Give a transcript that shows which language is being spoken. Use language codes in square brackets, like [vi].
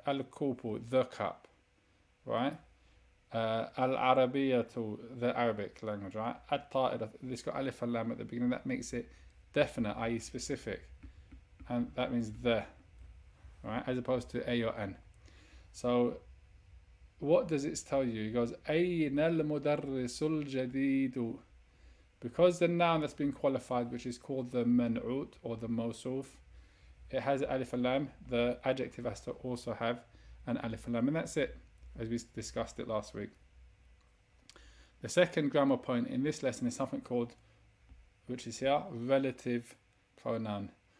[en] Al-kupu, the cup, right? Al-Arabiyatu, the Arabic language, right? At-ta'ira, it's got alif and lam at the beginning. That makes it definite, i.e. specific. And that means the, right? As opposed to a or an. So what does it tell you? [ar] It goes, أين المدرس الجديد? [en] Because the noun that's been qualified, which is called the man'ut or the mawsuf, it has alif and lam. The adjective has to also have an alif and lam, and that's it, as we discussed it last week. The second grammar point in this lesson is something called, which is here, relative pronoun.